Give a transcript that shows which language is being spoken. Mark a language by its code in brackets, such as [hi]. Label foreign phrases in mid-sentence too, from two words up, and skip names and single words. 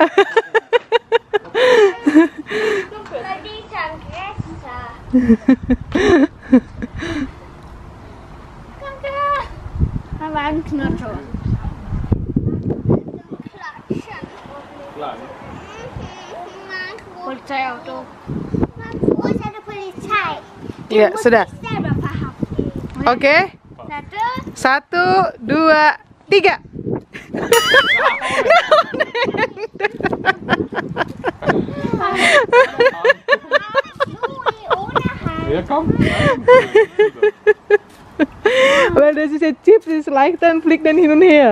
[de] Aber ein Knöchel. Klein. Polizeiauto. Wo ist eine Polizei? [id] Ya, sudah. [de] Selber verhaftet. [id] Oke. Satu. 1, 2, 3. [de] Ja, komm. Weil das ist ja Chips, ist leicht, dann fliegt dann hin und her.